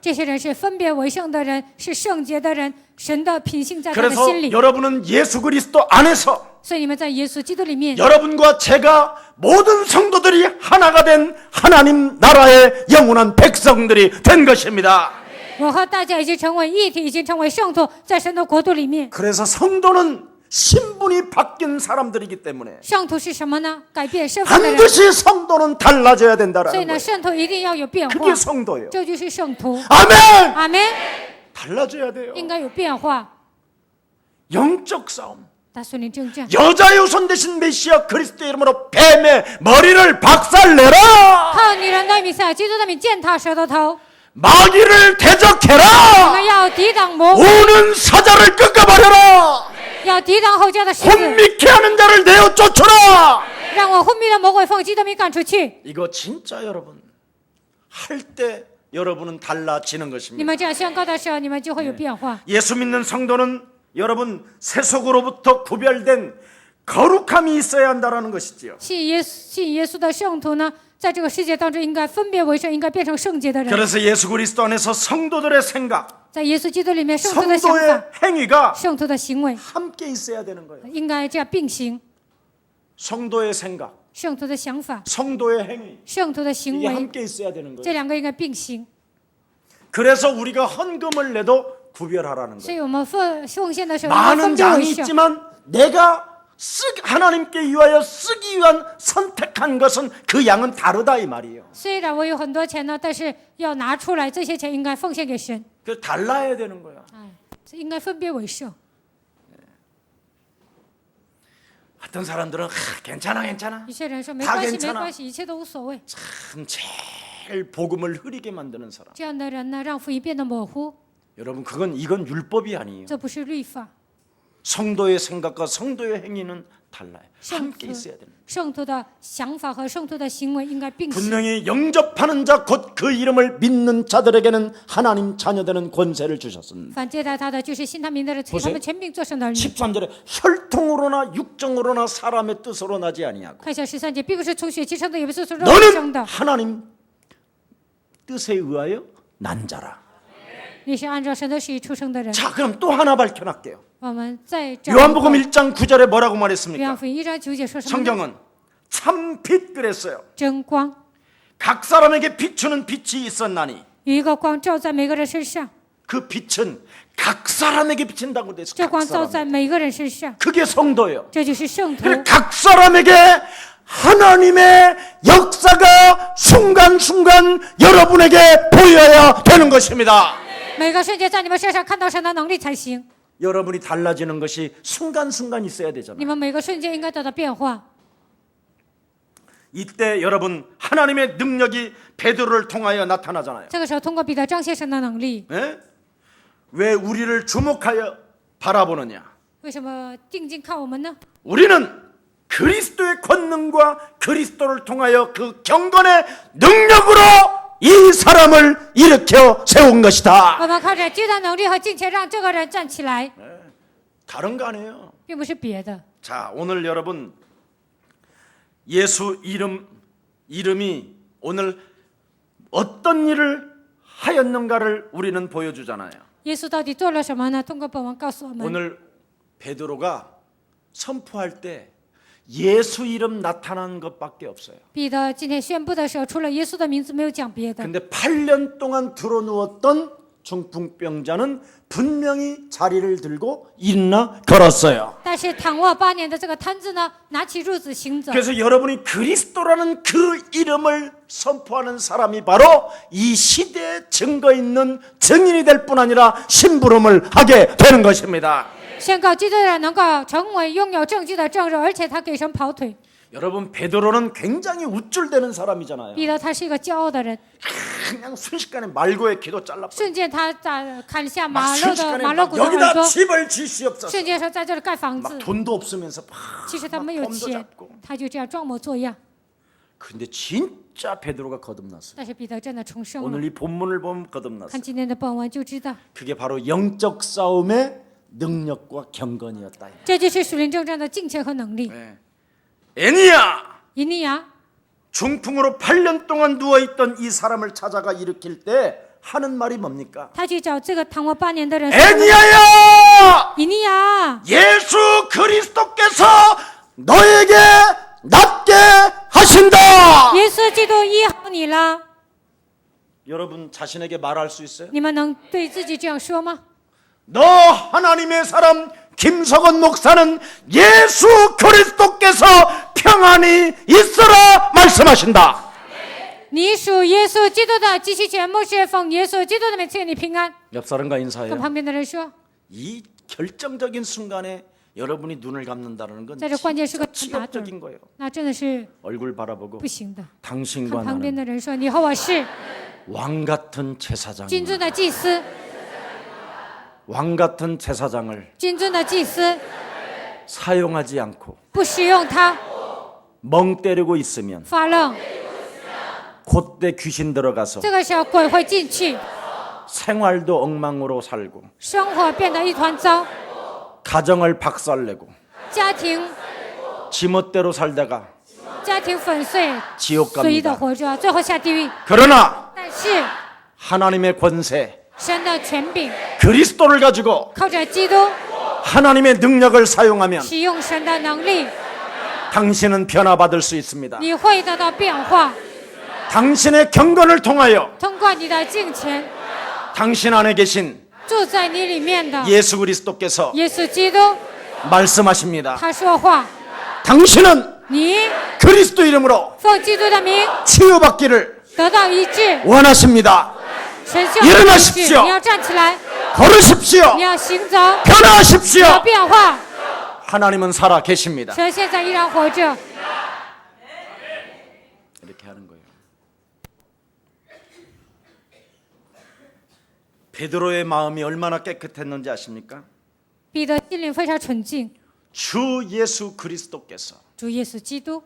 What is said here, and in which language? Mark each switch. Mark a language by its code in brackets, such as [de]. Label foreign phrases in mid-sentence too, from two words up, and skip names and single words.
[zh] 这些人是分别为圣的人，是圣洁的人，神的品性在他的 [ko] 그래서 [zh] 心里。 [ko] 여러분은 예수 그리스도 안에서 [zh] 所以你们在耶稣基督里面， [ko] 여러분과 제가 모든 성도들이 하나가 된 하나님 나라의 영원한 백성들이 된 것입니다. [zh] 我和大家已经成为一体，已经成为圣徒，在神的国度里面。 [ko] 그래서 성도는 신분이 바뀐 사람들이기 때문에 [zh] 圣徒是什么呢？改变身份的人。 [ko] 반드시 성도는 달라져야 [zh] 所以 [ko] 된다라는 [zh] 呢， [ko] 거예요. [zh] 圣徒一定要有变化， [ko] 그게 성도예요. [zh] 这就是圣徒。 [ko] 아멘. [zh] 阿门， [ko] 달라져야 돼요. [zh] 应该有变化。 [ko] 영적 싸움. [zh] 大孙领征战， [ko] 여자의 우선 되신 메시아 그리스도의 이름으로 뱀의 머리를 박살내라. [zh] 靠你人的弥赛亚基督的名践踏蛇的头， [ko] 마귀를 [zh] 我 [ko] 대적해라. [zh] 们要抵挡魔鬼， [ko] 오는 사자를 끊어버려라. [zh] 要抵挡后家的狮子， [ko] 혼미케 하는 자를 내어 쫓아라. [zh] 让我昏迷的魔鬼奉基督名赶出去。 [ko] 이거 진짜 여러분 할 때 여러분은 달라지는 [zh] 你 [ko] 것입니다. [zh] 们这样宣告的时候，你们就会有变化。 [ko] 예수 믿는 성도는 여러분 세속으로부터 구별된 거룩함이 있어야 한다라는 것이지요. [zh] 信耶稣的圣徒呢，在这个世界当中应该分别为圣，应该变成圣洁的人。 [ko] 그래서 예수 그리스도 안에서 성도들의 생각, [zh] 在耶稣基督里面，圣徒的想法、 [ko] 성도의 행위가 [zh] 圣徒的行为 [ko] 함께 있어야 되는 거예요. [zh] 应该这样并行。 [ko] 성도의 생각, [zh] 圣徒的想法、 [ko] 성도의 행위 [zh] 圣徒的行 [ko] 이게 [zh] 为， [ko] 함께 있어야 되는 [zh] 这 [ko] 거예요. [zh] 两个应该并行。 [ko] 그래서 우리가 헌금을 내도 구별하라는 [zh] 所 [ko] 거예요. [zh] 以我们奉献的时候应该 [ko] 많은 [zh] 分别为 [ko] 장이 [zh] 圣。 [ko] 있지만 내가 하나님께 위하여 쓰기 위한 선택한 것은 그 양은 다르다 이 말이에요. [zh] 虽然我有很多钱呢，但是要拿出来，这些钱应该奉献给神。 [ko] 그 달라야 되는 거야. [zh] 哎，这应该分别为圣。 [ko] 어떤 사람들은 괜찮아 [zh] 有些人说没 [ko] 다 [zh] 关系， [ko] 괜찮아 [zh] 没关系，一切都无所谓。 [ko] 참 제일 복음을 흐리게 만드는 사람. [zh] 这样的人呢，让福音变得模糊， [ko] 여러분 이건 율법이 아니에요. [zh] 这不是律法。 [ko] 성도의 생각과 성도의 행위는 달라요. 함께 [zh] 圣徒 [ko] 있어야 됩니다. [zh] 圣徒的想法和圣徒的行为应该并行。 [ko] 분명히 영접하는 자 곧 그 이름을 믿는 자들에게는 하나님 자녀되는 권세를 주셨습니다. [zh] 反接待他的就是信他名的人， [ko] 보세요 [zh] 他们全并做神的儿女。 [ko] 13절에 혈통으로나 육정으로나 사람의 뜻으로 나지 아니하고 [zh] 看一下13节，并不是从血气生的，也不是从肉体生 [ko] 너는 [zh] 的， [ko] 하나님 뜻에 의하여 난 자라. [zh] 你是按照神的旨意出生的人。 [ko] 자, 그럼 또 하나 밝혀놨게요. [zh] 我们再找 [ko] 요한복음 1장 9절에 뭐라고 [zh] 约翰 [ko] 말했습니까? [zh] 福音1章9节说什么呢？ [ko] 성경은 참 빛 그랬어요. [zh] 真光， [ko] 각 사람에게 비추는 빛이 있었나니 [zh] 有一个光照在每个人身上， [ko] 그 빛은 각 사람에게 비친다고 됐어요. [zh] 这 [ko] 각 [zh] 光照 [ko] 사람. [zh] 在每个人身上， [ko] 그게 성도예요. [zh] 这就是圣徒。 [ko] 그래서 각 사람에게 하나님의 역사가 순간순간 여러분에게 보여야 되는 것입니다. [zh] 每个瞬间在你们身上看到神的能力才行。 [ko] 여러분이 달라지는 것이 순간순간 있어야 [zh] 你 [ko] 되잖아요. [zh] 们每个瞬间应该得到变化。 [ko] 이때 여러분 하나님의 능력이 베드로를 통하여 나타나잖아요. [zh] 这个时候，通过彼得彰显神的能力。 [ko] 예? 왜 우리를 주목하여 바라보느냐? [zh] 为什么定睛看我们呢？ [ko] 우리는 그리스도의 권능과 그리스도를 통하여 그 경건의 능력으로 이 사람을 일으켜 세운 것이다. [zh] 我们靠着巨大能力和金钱让这个人站起来， [ko] 다른 거 아니에요. [zh] 并不是别的。 [ko] 자, 오늘 여러분 예수 이름이 오늘 어떤 일을 하였는가를 우리는 보여주잖아요. [zh] 耶稣到底做了什么呢？通过本文告诉我们， [ko] 오늘 베드로가 선포할 때 예수 이름 나타난 것밖에 없어요. [zh] 彼得今天宣布的时候，除了耶稣的名字，没有讲别的。 [ko] 근데 8년 동안 드러누웠던 중풍병자는 분명히 자리를 들고 일어나 걸었어요. [zh] 但是躺卧8年的这个瘫子呢，拿起褥子行走。 [ko] 그래서 여러분이 그리스도라는 그 이름을 선포하는 사람이 바로 이 시대에 증거 있는 증인이 될 뿐 아니라 심부름을 하게 되는 것입니다. [zh] 宣告基督的人能够成为拥有证据的证人，而且他给神跑腿。 [ko] 여러분 베드로는 굉장히 우쭐대는 사람이잖아요. [zh] 彼得他是一个骄傲的人， [ko] 그냥 순식간에 말고의 기도 잘라. [zh] 瞬间他砍下 [ko] 막 [zh] 马勒的 [ko] 순식간에 [zh] 马勒 [ko] 막 [zh] 骨的耳 [ko] 여기다 [zh] 朵， [ko] 집을 지시옵소서. [zh] 瞬间说在这里盖房 [ko] 막 [zh] 子。 [ko] 돈도 없으면서 막 [zh] 其实他没有 [ko] 폼도 [zh] 钱 [ko] 잡고. ， [zh] 他就这样装模作样。 [ko] 근데 진짜 베드로가 거듭났어요. [zh] 但是彼得真的重生了。 [ko] 오늘 이 본문을 보면 [zh] 看 [ko] 거듭났어요. [zh] 今天的本文就知道， [ko] 그게 바로 영적 싸움의 능력과 경건이었다. [zh] 这就是属灵征战的金钱和能力。 [ko] 애니야 [zh] 以利亚 [ko] 중풍으로 8년 동안 누워있던 이 사람을 찾아가 일으킬 때 하는 말이 뭡니까? [zh] 他去找这个躺卧8年的人， [ko] 애니야야 [zh] 以利亚， [ko] 예수 그리스도께서 너에게 낫게 하신다. [zh] 耶稣基督医好你了。 [ko] 여러분 자신에게 말할 수 있어요? [zh] 你们能对自己这样说吗？ [ko] 너 하나님의 사람 김석원 목사는 예수 그리스도께서 평안히 있으라 말씀하신다. [zh] 你属耶稣基督的，继续节目是奉耶稣基督的名赐给你平安。 [ko] 옆 사람과 [zh] 跟 [ko] 인사해요. [zh] 旁边的人说， [ko] 이 결정적인 순간에 여러분이 눈을 감는다는 건 [zh] 在这关键时刻 [ko] 진짜 [zh] 打盹， [ko] 지역적인 거예요. [zh] 那真的是 [ko] 얼굴 바라보고 [zh] 不行的。 [ko] 당신과 [zh] 看旁边 [ko] 나는 [zh] 的人说，你和我是 [ko] 왕 같은 제사장, [zh] 君尊的祭司， [ko] 왕 같은 제사장을 [zh] 君尊的祭司， [ko] 사용하지 않고 [zh] 不使用它 [ko] 멍 때리고 있으면 [zh] 发愣， [ko] 그때 귀신 들어가서 [zh] 这个时候鬼会进去， [ko] 생활도 엉망으로 살고 [zh] 生活变得一团糟， [ko] 가정을 박살내고 [zh] 家庭 [ko] 지멋대로 살다가 [zh] 粉碎， [ko] 지옥 [zh] 随意的 [ko] 갑니다. [zh] 活着，最后下地狱。 [ko] 그러나 [zh] 但是 [ko] 하나님의 권세 [zh] 神的权柄， [ko] 그리스도를 가지고 [zh] 靠着基督， [ko] 하나님의 능력을 사용하면 [zh] 使用神的能力， [ko] 당신은 변화받을 수 있습니다. [zh] 你会得到变化。 [ko] 당신의 경건을 통하여 [zh] 通过你的敬虔， [ko] 당신 안에 계신 [zh] 住在你里面的 [ko] 예수 그리스도께서 [zh] 耶稣基督， [ko] 말씀하십니다. [zh] 他说话， [ko] 당신은 [zh] 你 [ko] 그리스도 이름으로 [zh] 奉基督的名 [ko] 치유받기를 [zh] 得到医治， [ko] 원하십니다. [zh] 神需要你医治， [ko] 일어나십시오 [zh] 你要站起来， [ko] 걸으십시오. [zh] 你要行走， [ko] 변화하십시오. [zh] 你要变化。 [ko] 하나님은 살아 계십니다. [zh] 神现在依然活着， [ko] 이렇게 하는 거예요. 베드로의 마음이 얼마나 깨끗했는지 아십니까? [zh] 彼得心灵非常纯净。 [ko] 주 예수 그리스도께서 [zh] 主耶稣基督，